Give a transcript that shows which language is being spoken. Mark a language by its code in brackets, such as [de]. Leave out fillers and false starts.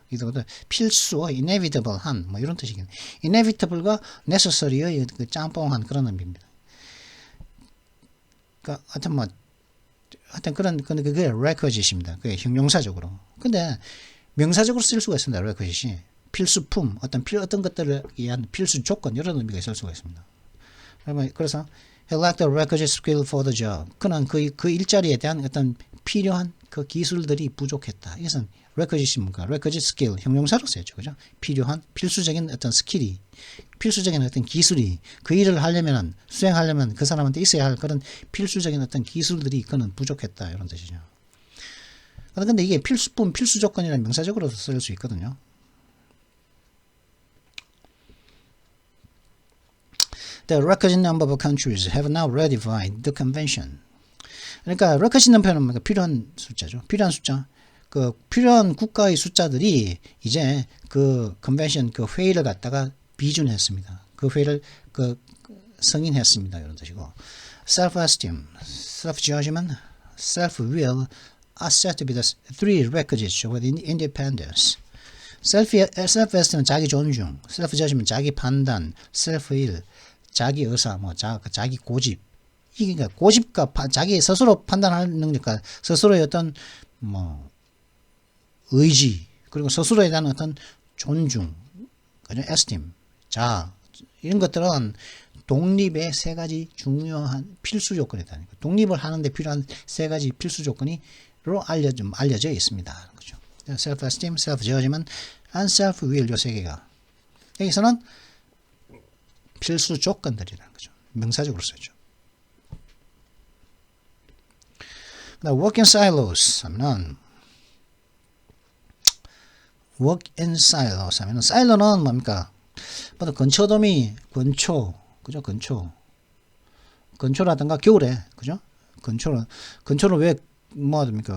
[ko] 이것도 필수의, inevitable한, 이런 뜻이겠네. inevitable과 necessary의 그 짬뽕한 그런 의미입니다. 그러니까, 하여튼 그게 requisite입니다. 그게 형용사적으로. 근데, 명사적으로 쓸 수가 있습니다, requisite이. 필수품, 어떤 것들을 위한 필수 조건, 이런 의미가 있을 수가 있습니다. 그래서, [en] he lacked the requisite skill for the job. [ko] 그는 그 일자리에 대한 어떤 필요한 그 기술들이 부족했다. 이것은 requisite이 뭔가, requisite skill, 형용사로 쓰였죠. 그죠? 필요한, 필수적인 어떤 스킬이, 필수적인 어떤 기술이, 그 일을 하려면, 수행하려면 그 사람한테 있어야 할 그런 필수적인 어떤 기술들이 그는 부족했다. 이런 뜻이죠. 근데 이게 필수품, 필수 조건이라는 명사적으로도 쓸 수 있거든요. [en] The requisite number of countries have now ratified the convention. [ko] 그러니까 requisite number는 필요한 숫자죠. 필요한 숫자. 그 필요한 국가의 숫자들이 이제 그 컨벤션 그 회의를 갖다가 비준했습니다. 그 회의를 승인했습니다. 이런 뜻이고. [en] Self-esteem, self-judgment, self-will are said to be the three requisites of independence. [ko] self-esteem은 자기 존중, self-judgment 자기 판단, self-will 자기 의사, 자기 고집. 이게 그러니까 고집과 자기 스스로 판단하는 능력과 스스로의 어떤 의지, 그리고 스스로에 대한 어떤 존중, 그죠? esteem, 이런 것들은 독립의 세 가지 중요한 필수 조건이다. 독립을 하는데 필요한 세 가지 필수 조건으로 알려져 있습니다. 그죠? self-esteem, self-judgment, and self-will 요 세 개가 여기서는 필수 조건들이라는 거죠. 명사적으로 쓰죠. [en] work in silos [ko] 하면은 work in silos 하면은 사일로는 뭡니까? 근초도미, 그죠? 근초라든가 겨울에, 그죠? 근초는 왜 됩니까?